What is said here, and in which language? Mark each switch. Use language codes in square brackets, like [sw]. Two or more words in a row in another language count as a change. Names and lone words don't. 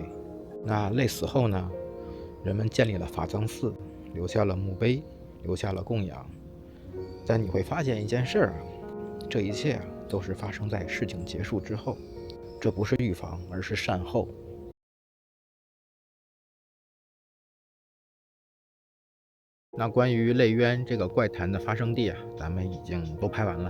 [zh] 那泪死後呢，人們建立了法藏寺，留下了墓碑，留下了供養。但你會發現一件事啊，這一切啊都是發生在事情結束之後，這不是預防，而是善後。那關於淚淵這個怪談的發生地啊，咱們已經都拍完了。